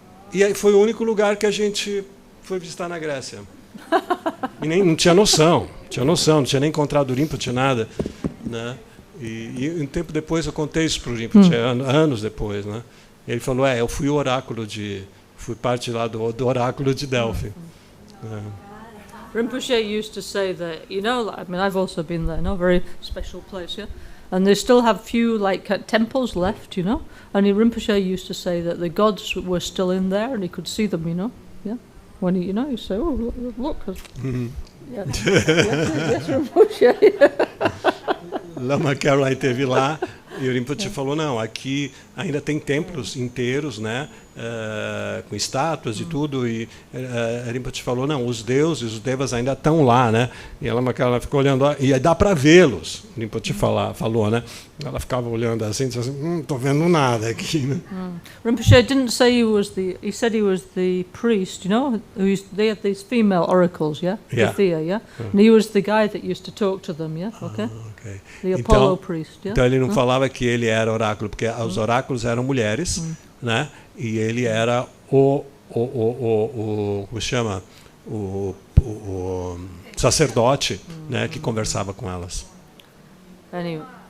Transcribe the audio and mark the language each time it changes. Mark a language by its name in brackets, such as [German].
[Portuguese] E aí foi o único lugar que a gente foi visitar na Grécia. E nem não tinha noção, não tinha nem encontrado o Rinpoche, nada, né? E um tempo depois eu contei isso para o Rinpoche, anos depois, né? E ele falou, eu fui o oráculo fui parte lá do oráculo de Delphi. [English] Rinpoche used to say that, I mean, I've also been there, very special place, yeah? And they still have few temples left, And Rinpoche used to say that the gods were still in there and he could see them, yeah? When he, you say, oh, look. Yeah. Yes, Rinpoche. [Portuguese] Lama Caroline esteve lá e o Rinpoche falou, não, aqui ainda tem templos inteiros, né, com estátuas e tudo, e Rinpoche falou, não, os deuses, os devas ainda estão lá, né, e a Lama Caroline ficou olhando, e dá para vê-los, o Rinpoche falou, né, ela ficava olhando assim, disse assim, não estou vendo nada aqui, né. [English] Rinpoche didn't say he said he was the priest, they had these female oracles, yeah? Yeah. Thea, yeah? And he was the guy that used to talk to them, yeah? Okay? Okay. The Apollo priest, yeah? [Portuguese] Então ele não falava que ele era oráculo, porque os oráculos eram mulheres, né? E ele era como chama? O sacerdote, né, que conversava com elas. [English] Anyway.